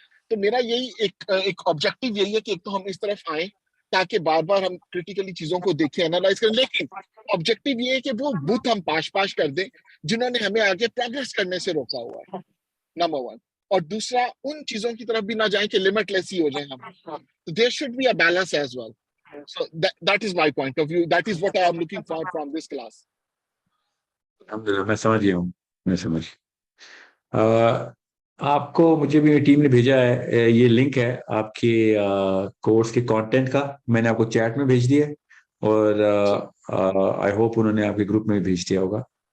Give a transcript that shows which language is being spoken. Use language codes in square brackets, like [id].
[hi] तो मेरा यही एक ऑब्जेक्टिव यही है कि एक तो हम इस तरफ आए ताकि बार बार हम क्रिटिकली चीजों को देखें, एनालाइज करें, लेकिन ऑब्जेक्टिव ये है कि वो बुत हम पाश कर दें जिन्होंने हमें आगे प्रोग्रेस करने से रोका हुआ है, नंबर वन। और दूसरा, उन चीजों की तरफ भी ना जाए कि लिमिटलेस ही हो जाए हम। तो there should be a balance as well. [en] So that is my point of view. That is what I am looking for from this class. [hi] अल्हम्दुलिल्लाह, मैं समझ गया हूँ, मैं समझ। आपको मुझे भी टीम ने भेजा है, ये लिंक है आपके कोर्स के कंटेंट का, मैंने आपको चैट में भेज दिया और आई होप उन्होंने आपके ग्रुप में भी भेज दिया होगा।